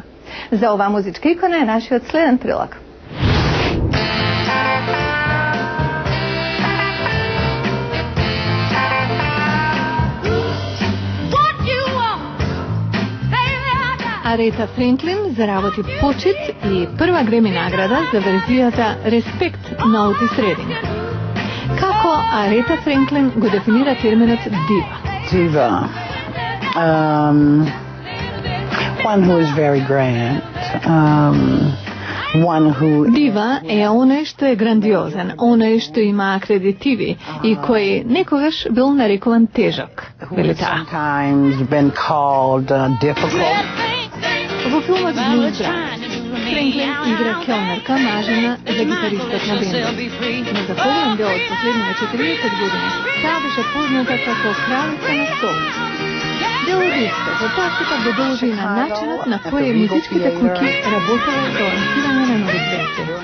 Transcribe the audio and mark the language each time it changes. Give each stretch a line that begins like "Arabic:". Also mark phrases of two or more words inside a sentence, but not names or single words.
Macedonian: За оваа музичка икона е нашиот следен прилог. Арета Френклин заработи почит и прва Греми награда за верзијата Респект на Отис Рединг. Како Арета Френклин го дефинира терминот дива?
English: Diva. One who is very grand. One who...
Macedonian: Дива е оној што е грандиозен, оној што има акредитиви и кој некогаш бил нарекуван тежок, вели таа.
English: Sometimes been called difficult.
Macedonian: Во филмот Blues Brothers, Френклин игра келнерка, мажена за гитаристот на бендот. Но за голем дел од последните 40 години, таа беше позната како кралица на соул. Дел од истото, пак го должи на начинот на кој музичките куќи работеле за лансирање на нови песни.